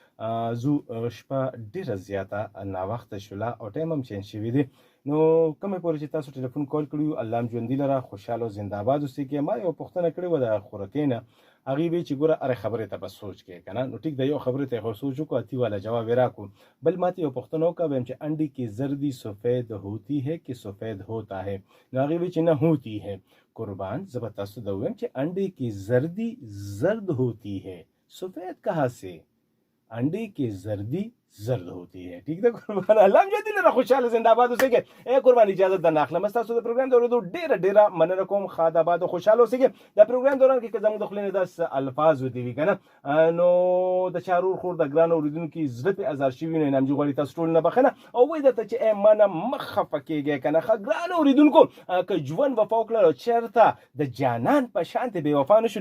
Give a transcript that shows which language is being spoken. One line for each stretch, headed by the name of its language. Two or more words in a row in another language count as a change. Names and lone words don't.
Pashto: زو شپه ډېره زیاته ناوخته شوله او ټایم هم چینج شوی دی نو کومې پورې چې تاسو
English: telephone call
Pashto: کړي یو الله هم ژوندي لره خوشحاله او زنده آباد اوسئ کې ما یو پوښتنه کړې وه د خورکۍ نه هغې وی چې ګوره هرې خبرې ته به سوچ کې که نه نو ټیک ده یو خبرې ته یې خو سوچ وکړو اتي والا جواب یې راکړو بل ماته یو پوښتنه وکړه ویم چې
Urdu: انډی کی زردی سفید ہوتی ہے کہ سفید ہوتا ہے
Pashto: نو هغې وی چې نه
Urdu: ہوتی ہے
Pashto: قربان زه به تاسو ته ویم چې
Urdu: انډی کی زردی زرد ہوتی ہے سفید کہاں سے انڈے کی زردی زرد ہوتی ہے ٹھیک
Pashto: ده قربان الله هم ژوندي لره خوشحاله زنده آباد اوسئ کې قربان اجازه درنه اخلم ستاسو د پروګرام د اورېدو ډېره مننه کوم ښاد آباد او خوشحاله اوسئ کې د پروګرام دوران کې که زموږ د خولې نه داسې الفاظ ودې وي که نه نو د چارور خور د ګران اورېدونکي زړه پرې ازار شوي نو انعام جي غواړي تاسو ټول نه بخښنه او وایي درته چې ای ما نه مه خفه کېږئ که نه ښه ګران اورېدونکو که ژوند وفا وکړل او چېرته د جانان په شانتې بې وفا نه